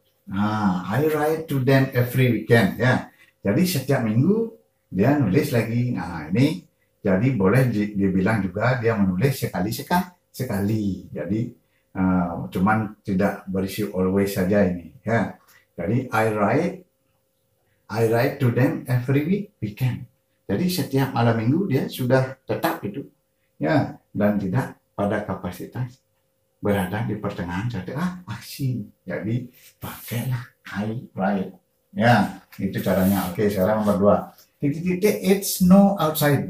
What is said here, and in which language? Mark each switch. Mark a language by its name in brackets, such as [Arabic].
[Indonesian] Nah, [English] I write to them every weekend [Indonesian] ya. Jadi setiap minggu dia nulis lagi. Nah, ini Jadi boleh dibilang juga dia menulis sekali. Jadi cuman tidak berisi always saja ini ya. Jadi [English] I write to them every weekend. [Indonesian] Jadi setiap malam minggu dia sudah tetap itu ya, dan tidak pada kapasitas berada di pertengahan satu aksi. Jadi pakailah [English] I write [Indonesian] ya, itu caranya. Oke, sekarang nomor 2, titik-titik [English] it's snow outside.